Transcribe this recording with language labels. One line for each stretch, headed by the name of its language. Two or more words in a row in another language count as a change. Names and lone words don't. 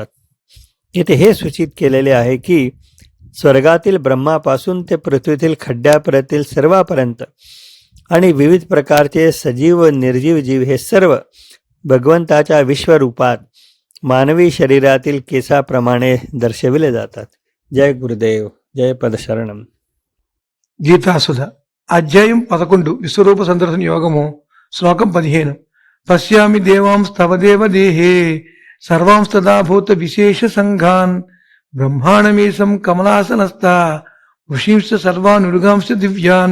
Marathi: येथे हे सूचित केलेले आहे की स्वर्गातील ब्रह्मापासून ते पृथ्वीतील खड्ड्यापर्यंत सर्वापर्यंत आणि विविध प्रकारचे सजीव व निर्जीव जीव हे सर्व भगवंताच्या विश्वरूपात मानवी शरीरातील केसाप्रमाणे दर्शविले जातात. जय गुरुदेव, जय पदशरणम.
Telugu: గీతాసుధ అధ్యాయం 11 విశ్వరూప సందర్శన యోగము శ్లోకం 15
Sanskrit: పశ్యామి దేవాంస్తవ దేవ దేహే సర్వాంస్తదాభూత విశేష సంఘాన్ బ్రహ్మాణమేశం కమలాసనస్థ వృషీంశ సర్వానురుగాంశ దివ్యాన్.